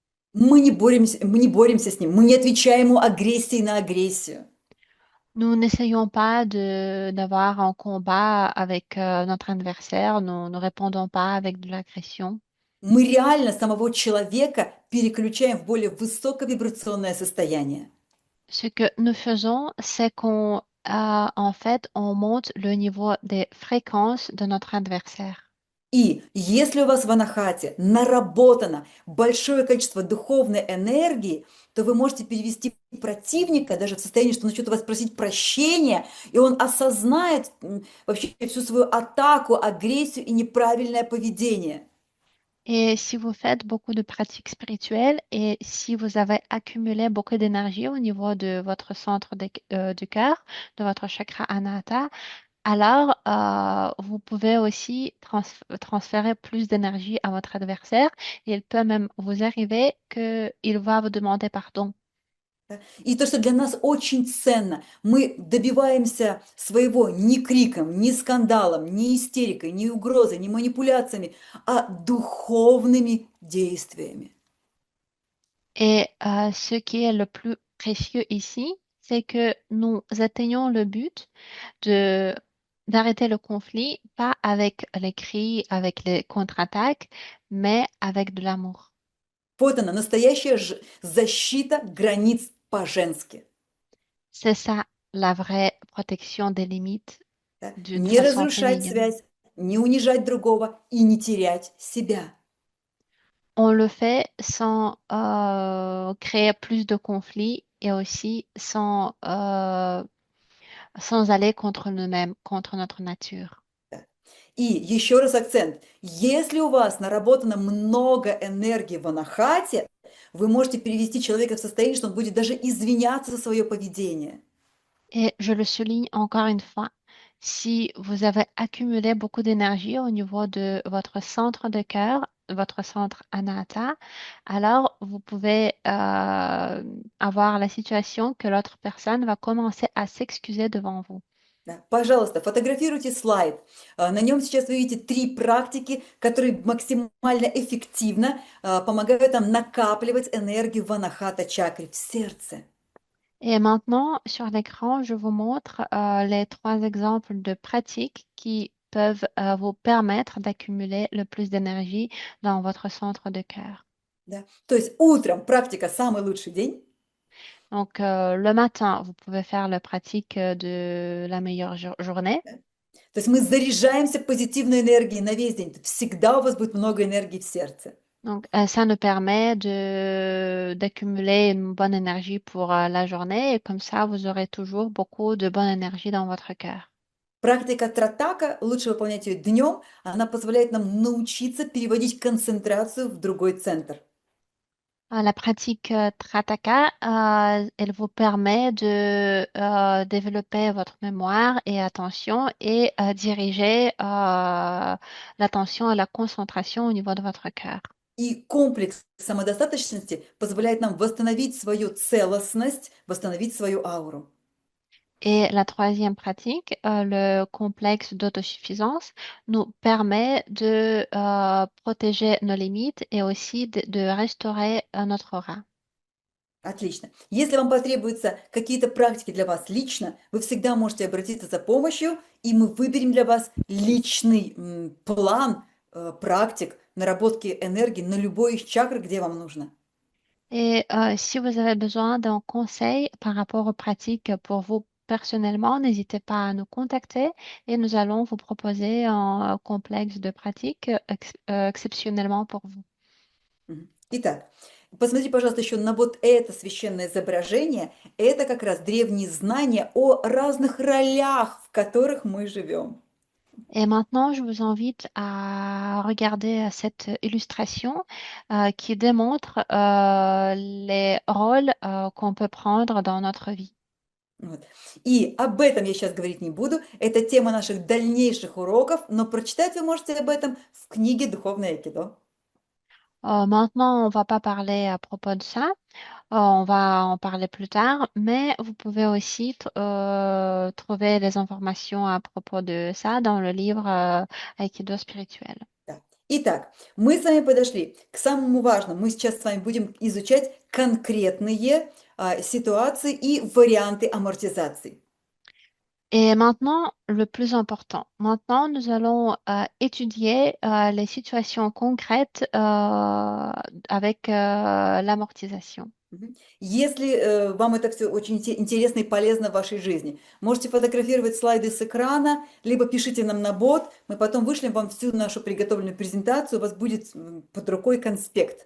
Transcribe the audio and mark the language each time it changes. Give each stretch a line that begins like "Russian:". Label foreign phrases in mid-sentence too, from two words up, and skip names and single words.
Russian: Мы не боремся с ним, мы не отвечаем ему агрессией на агрессию.
French: Nous n'essayons pas d'avoir un combat avec notre adversaire, nous ne répondons pas avec de l'agression.
Russian: Мы реально самого человека переключаем в более высоковибрационное состояние.
French: Ce que nous faisons, c'est en fait, on monte le niveau des fréquences de notre adversaire.
Russian: И если у вас в анахате наработано большое количество духовной энергии, то вы можете перевести противника даже в состояние, что он начнет у вас просить прощения, и он осознает вообще всю свою атаку, агрессию и неправильное поведение.
French: Et si vous faites beaucoup de pratiques spirituelles et si vous avez accumulé beaucoup d'énergie au niveau de votre centre du cœur, de votre chakra Anahata, alors vous pouvez aussi transférer plus d'énergie à votre adversaire et il peut même vous arriver qu'il va vous demander pardon.
Russian: И то, что для нас очень ценно, мы добиваемся своего не криком, не скандалом, не истерикой, не угрозой, не манипуляциями, а духовными действиями.
French: Et ce qui est le plus précieux ici, c'est que nous atteignons le but de d'arrêter le conflit, pas avec les cris, avec les contre-attaques, mais avec de l'amour.
Russian: Вот она, настоящая защита границ по-женски.
French: C'est ça la vraie protection des limites
Russian: Да.
French: d'une
Russian: Не
French: façon
Russian: разрушать
French: féminine.
Russian: связь, не унижать другого и не терять себя.
French: On le fait sans créer plus de conflits et aussi sans aller contre nous-mêmes, contre notre nature.
Russian: Да. И еще раз акцент. Если у вас наработано много энергии в анахате, вы можете перевести человека в состояние, что он будет даже извиняться за свое поведение.
French: Et je le souligne encore une fois, si vous avez accumulé beaucoup d'énergie au niveau de votre centre de cœur, votre centre Anahata, alors vous pouvez avoir la situation que l'autre personne va commencer à s'excuser devant vous.
Russian: Да. Пожалуйста, фотографируйте слайд. На нем сейчас вы видите 3 практики, которые максимально эффективно помогают нам накапливать энергию в анахата чакре, в сердце.
French: Et maintenant, sur l'écran, je vous montre les 3 exemples de pratiques qui peuvent vous permettre d'accumuler le plus d'énergie dans votre centre de cœur.
Russian: Да. То есть утром практика «Самый лучший день».
French: Donc, le matin, vous pouvez faire la pratique de la meilleure journée.
Russian: Да. То есть мы заряжаемся позитивной энергией на весь день. Всегда у вас будет много энергии в сердце.
French: Donc, ça nous permet d'accumuler une bonne énergie pour la journée et comme ça, vous aurez toujours beaucoup de bonne énergie dans votre cœur.
Russian: Практика Тратака, лучше выполнять ее днем, она позволяет нам научиться переводить концентрацию в другой центр.
French: La pratique Trataka, elle vous permet de développer votre mémoire et attention et diriger l'attention et la concentration au niveau de votre cœur.
Russian: И комплекс самодостаточности позволяет нам восстановить свою целостность, восстановить свою ауру.
French: Et la troisième pratique, le complexe d'autosuffisance, nous permet de protéger nos limites et aussi de restaurer notre aura.
Russian: Отлично. Если вам потребуются какие-то практики для вас лично, вы всегда можете обратиться за помощью, и мы выберем для вас личный план практик наработки энергии на любой из чакр, где вам нужно.
French: Et si vous avez besoin d'un conseil par rapport aux pratiques pour vous personnellement, n'hésitez pas à nous contacter et nous allons vous proposer un complexe de pratiques exceptionnellement pour vous.
Russian: Итак, посмотрите, пожалуйста, еще на вот это священное изображение. Это как раз древние знания о разных ролях, в которых мы живем.
French: Et maintenant, je vous invite à regarder cette illustration qui démontre les rôles qu'on peut prendre dans notre vie.
Russian: Вот. И об этом я сейчас говорить не буду. Это тема наших дальнейших уроков, но прочитать вы можете об этом в книге «Духовное айкидо».
French: Maintenant, on va pas parler à propos de ça. On va en parler plus tard, mais vous pouvez aussi trouver les informations à propos de ça dans le livre Aikido spirituel.
Russian: Да. Итак, мы с вами подошли к самому важному. Мы сейчас с вами будем изучать конкретные ситуации и варианты амортизации.
French: Et maintenant, le plus important. Maintenant, nous allons étudier les situations concrètes avec l'amortisation.
Russian: Если вам это все очень интересно и полезно в вашей жизни, можете фотографировать слайды с экрана, либо пишите нам на бот, мы потом вышлем вам всю нашу приготовленную презентацию, у вас будет под рукой конспект.